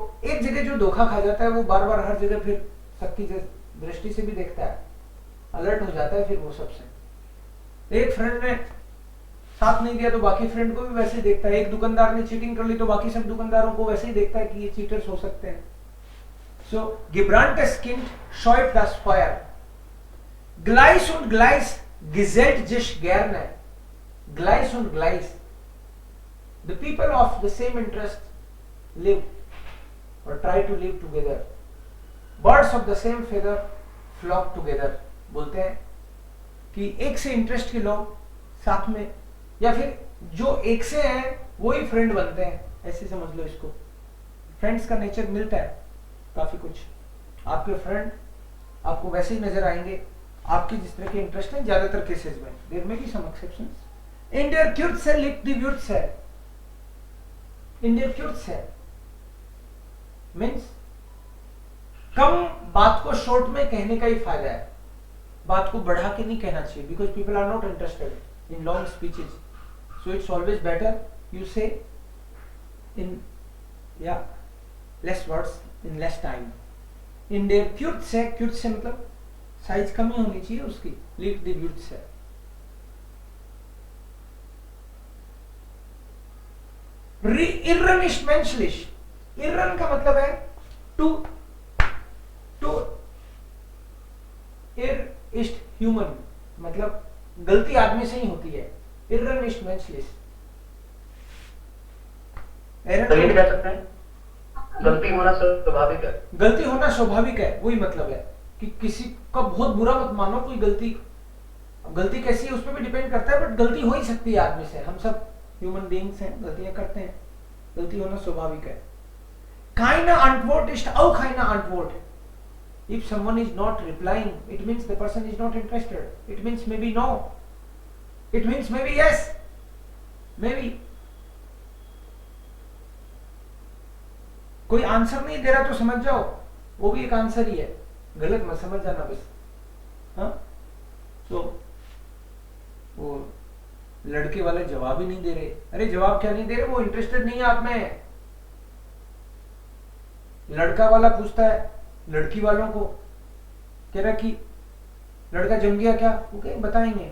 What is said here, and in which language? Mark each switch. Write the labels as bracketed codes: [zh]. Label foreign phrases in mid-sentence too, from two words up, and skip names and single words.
[hi] एक जगह जो धोखा खा जाता है वो बार बार हर जगह फिर सबकी दृष्टि से भी देखता है, अलर्ट हो जाता है फिर वो सबसे. एक फ्रेंड ने साथ नहीं दिया तो बाकी फ्रेंड को भी वैसे ही देखता है. एक दुकानदार ने चीटिंग कर ली तो बाकी सब दुकानदारों को वैसे ही देखता है कि ये चीटर्स हो सकते हैं. [de] सो gebranntes Kind scheut das Feuer. Gleich und gleich gesellt sich gerne. Gleich und gleich. [en] The people of the same interest live or try to live together. Birds of the same feather flock together. [hi] बोलते हैं कि एक से इंटरेस्ट के लोग साथ में, या फिर जो एक से हैं वही फ्रेंड बनते हैं, ऐसे समझ लो इसको. फ्रेंड्स का नेचर मिलता है काफी कुछ. आपके फ्रेंड आपको वैसे ही नजर आएंगे, आपके जिस तरह के इंटरेस्ट हैं ज्यादातर केसेस में. देयर में भी [en] some exceptions. [de] इन der Kürze liegt die Würze. In der Kürze [hi] मीन्स कम बात को शॉर्ट में कहने का ही फायदा है. बात को बढ़ा के नहीं कहना चाहिए, [en] because people are not interested in long speeches. So it's always better you say in less words in less time. [de] In der Kürze, Kürze [hi] मतलब साइज कम ही होनी चाहिए उसकी. [de] liegt die Würze. Irren ist menschlich. [hi] Irren का मतलब है [en] to err ist human, [hi] मतलब गलती आदमी से ही होती है. [de] Irren ist menschlich. [hi] तो क्या सकते हैं? गलती होना स्वाभाविक है. गलती होना स्वाभाविक है, वही मतलब है कि किसी का बहुत बुरा मत मानो. कोई गलती कैसी है उस पर भी डिपेंड करता है, बट गलती हो ही सकती है आदमी से. हम सब [en] human beings [hi] हैं, गलतियां करते हैं. गलती होना स्वाभाविक है. [de] Keine Antwort ist auch eine Antwort. [en] If someone is not replying, it means the person is not interested. It means maybe no. It means maybe yes. Maybe. [hi] कोई आंसर नहीं दे रहा तो समझ जाओ वो भी एक आंसर ही है. गलत मत समझ जाना बस। हाँ, तो वो लड़के वाले जवाब ही नहीं दे रहे। अरे जवाब क्या नहीं दे रहे, वो इंटरेस्टेड नहीं है आप में। लड़का वाला पूछता है लड़की वालों को, कह रहा कि लड़का जम गया क्या, वो कहे बताएंगे।